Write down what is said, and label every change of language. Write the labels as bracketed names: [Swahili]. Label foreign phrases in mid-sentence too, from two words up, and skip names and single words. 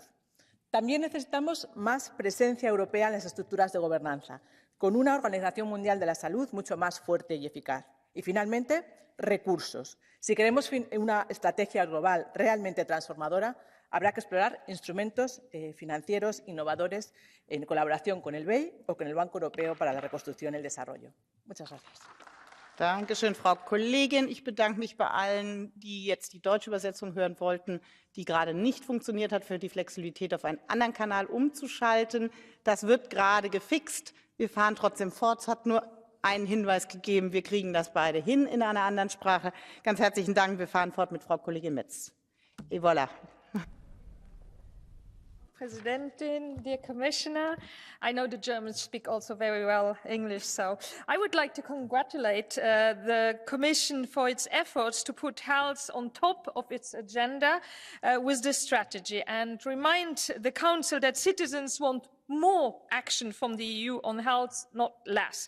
[Spanish] También necesitamos más presencia europea en las estructuras de gobernanza, con una Organización Mundial de la Salud mucho más fuerte y eficaz. Y, finalmente, recursos. Si queremos una estrategia global realmente transformadora, habrá que explorar instrumentos financieros innovadores en colaboración con el BEI o con el Banco Europeo para la Reconstrucción y el Desarrollo. Muchas gracias. [German] Dankeschön, Frau Kollegin. Ich bedanke mich bei allen, die jetzt die deutsche Übersetzung hören wollten, die gerade nicht funktioniert hat, für die Flexibilität auf einen anderen Kanal umzuschalten. Das wird gerade gefixt. Wir fahren trotzdem fort. Es hat nur einen Hinweis gegeben. Wir kriegen das beide hin in einer anderen Sprache. Ganz herzlichen Dank. Wir fahren fort mit Frau Kollegin Metz. [French] Et voilà. [English] Presidentin, dear Commissioner, I know the Germans speak also very well English, so I would like to congratulate the Commission for its efforts to put health on top of its agenda with this strategy and remind the Council that citizens want more action from the EU on health, not less.